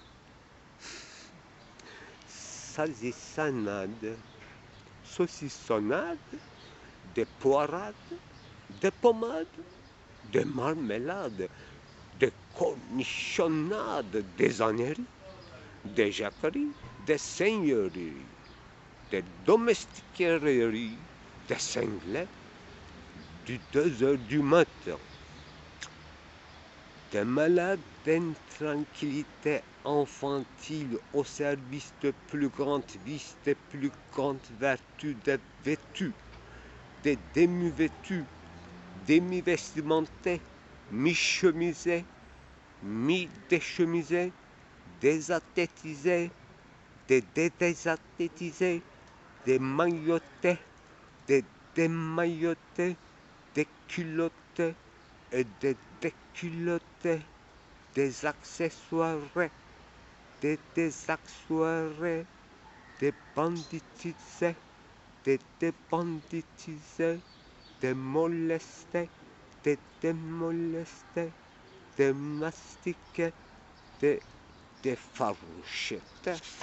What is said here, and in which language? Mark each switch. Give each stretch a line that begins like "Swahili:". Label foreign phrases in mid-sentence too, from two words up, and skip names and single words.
French: salsissanades, saucissonnades, des poirades, des pommades, des marmelades, des cornichonnades, des âneries, des jacqueries, des seigneuries, des domestiqueries, des cinglés, du 2 heures du matin, des malades d'intranquillité infantile au service de plus grandes vices, de plus grandes vertus, des vêtus, des demi-vêtus, demi-vestimentés, mi-chemisés, mi-déchemisés, désathétisés, des désathétisés, des maillotés, des démaillotés, des culottés et des déculottés, des accessoires, des désaccessoirés, des banditisés, des débanditisés, des molestés, des démolestés, des mastiqués, des défarouchetés,